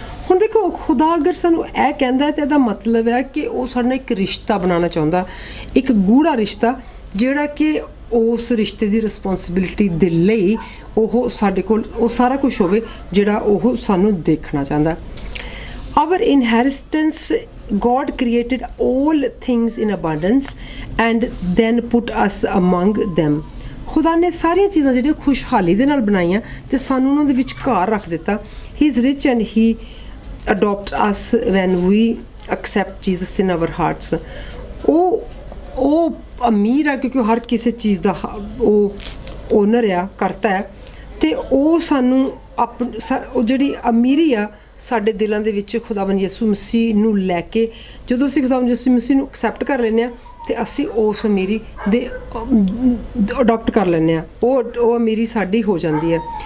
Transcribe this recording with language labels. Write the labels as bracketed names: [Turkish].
[Punjabi] ਹੁਣ ਦੇਖੋ, ਖੁਦਾ ਅਗਰ ਸਾਨੂੰ ਇਹ ਕਹਿੰਦਾ ਤਾਂ ਇਹਦਾ ਮਤਲਬ ਹੈ ਕਿ ਉਹ ਸਾਡੇ ਨਾਲ ਇੱਕ ਰਿਸ਼ਤਾ ਬਣਾਉਣਾ ਚਾਹੁੰਦਾ, ਇੱਕ ਗੂੜਾ ਰਿਸ਼ਤਾ, ਜਿਹੜਾ ਕਿ ਉਸ ਰਿਸ਼ਤੇ ਦੀ ਰਿਸਪੌਂਸਿਬਿਲਿਟੀ ਦੇ ਲਈ ਉਹ ਸਾਡੇ ਕੋਲ ਉਹ ਸਾਰਾ ਕੁਝ ਹੋਵੇ ਜਿਹੜਾ ਉਹ ਸਾਨੂੰ ਦੇਖਣਾ ਚਾਹੁੰਦਾ। [English] Our inheritance, God created all things in abundance and then put us among them. [Punjabi] ਖੁਦਾ ਨੇ ਸਾਰੀਆਂ ਚੀਜ਼ਾਂ ਜਿਹੜੀਆਂ ਖੁਸ਼ਹਾਲੀ ਦੇ ਨਾਲ ਬਣਾਈਆਂ ਤੇ ਸਾਨੂੰ ਉਹਨਾਂ ਦੇ ਵਿੱਚ ਘਰ ਰੱਖ ਦਿੱਤਾ। [English] He is rich and he adopt us when we accept Jesus in our hearts. [Punjabi] ਉਹ ਅਮੀਰ ਆ ਕਿਉਂਕਿ ਹਰ ਕਿਸੇ ਚੀਜ਼ ਦਾ ਉਹ ਓਨਰ ਆ, ਕਰਤਾ ਹੈ, ਤੇ ਉਹ ਸਾਨੂੰ ਉਹ ਜਿਹੜੀ ਅਮੀਰੀ ਆ ਸਾਡੇ ਦਿਲਾਂ ਦੇ ਵਿੱਚ ਖੁਦਾਵੰਦ ਯਿਸੂ ਮਸੀਹ ਨੂੰ ਲੈ ਕੇ ਜਦੋਂ ਅਸੀਂ ਖੁਦਾਵੰਦ ਯਿਸੂ ਮਸੀਹ ਨੂੰ ਐਕਸੈਪਟ ਕਰ ਲੈਂਦੇ ਹਾਂ ਤੇ ਅਸੀਂ ਉਸ ਅਮੀਰੀ ਦੇ ਅਡਾਪਟ ਕਰ ਲੈਂਦੇ ਹਾਂ, ਉਹ ਅਮੀਰੀ ਸਾਡੀ ਹੋ ਜਾਂਦੀ ਹੈ।